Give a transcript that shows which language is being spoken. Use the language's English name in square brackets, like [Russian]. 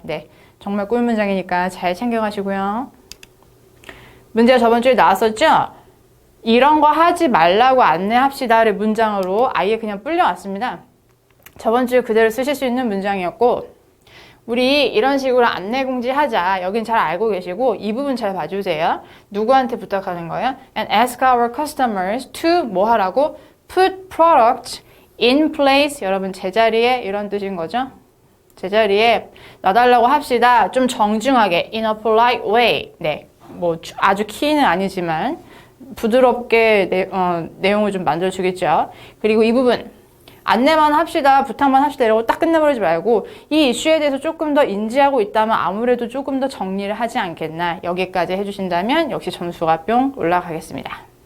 [Korean] 네, 정말 꿀문장이니까 잘 챙겨가시고요. 문제가 저번 주에 나왔었죠? 이런 거 하지 말라고 안내합시다를 문장으로 아예 그냥 불려왔습니다. 저번 주에 그대로 쓰실 수 있는 문장이었고, 우리 이런 식으로 안내 공지 하자, 여긴 잘 알고 계시고 이 부분 잘 봐주세요. 누구한테 부탁하는 거예요? [English] And ask our customers to [Korean] 뭐 하라고? [English] Put products in place. [Korean] 여러분 제자리에 이런 뜻인 거죠. 제자리에 놔달라고 합시다. 좀 정중하게, [English] in a polite way. [Korean] 네, 뭐 아주 키는 아니지만 부드럽게 내용을 좀 만들어주겠죠. 그리고 이 부분 안내만 합시다, 부탁만 합시다 이러고 딱 끝내버리지 말고 이 이슈에 대해서 조금 더 인지하고 있다면 아무래도 조금 더 정리를 하지 않겠나, 여기까지 해주신다면 역시 점수가 뿅 올라가겠습니다.